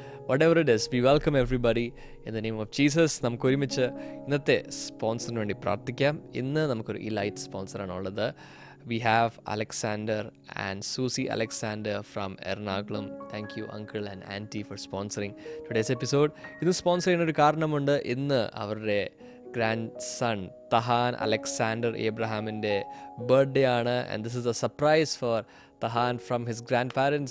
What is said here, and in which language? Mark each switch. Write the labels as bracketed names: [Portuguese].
[English] whatever it is, we welcome everybody in the name of Jesus. [Malayalam] നമുക്ക് ഒരുമിച്ച് ഇന്നത്തെ സ്പോൺസറിന് വേണ്ടി പ്രാർത്ഥിക്കാം. ഇന്ന് നമുക്കൊരു elite സ്പോൺസറാണുള്ളത്. [English] We have Alexander and Susie Alexander from Ernakulam. Thank you uncle and auntie for sponsoring today's episode. [Malayalam] ഇത് sponsor ചെയ്യുന്ന ഒരു കാരണമുണ്ട്. ഇന്ന് അവരുടെ grand sun Tahaan Alexander ഏബ്രഹാമിൻ്റെ birthday ആണ്. [English] And this is a surprise for Tahan from his grandparents.